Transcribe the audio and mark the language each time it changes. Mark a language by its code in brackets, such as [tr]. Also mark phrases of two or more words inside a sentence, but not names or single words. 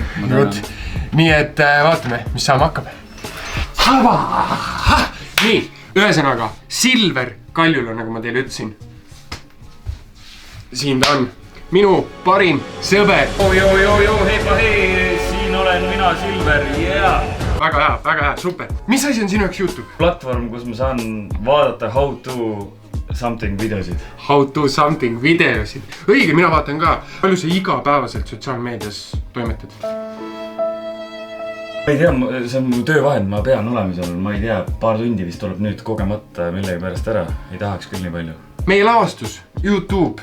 [et] Nii et vaatame, mis saama hakkab. Nii, ühesõnaga, Silver Kaljula, nagu ma teile ütlesin. Siin ta on, minu parim sõber. Hei, siin olen mina, Silver, Väga hea, super. Mis asi on sinu jaoks YouTube? Platvorm, kus ma saan vaadata [en] how to something [et] videosid. [en] How to something [et] videosid. Õige, mina vaatan ka. Palju sa igapäevaselt sotsiaalmeedias toimetad? Ma ei tea, see on mu töövahend, ma pean olema seal. Ma ei tea, paar tundi vist tuleb nüüd kogemata millegi pärast ära. Ei tahaks küll nii palju. Meie lavastus, YouTube.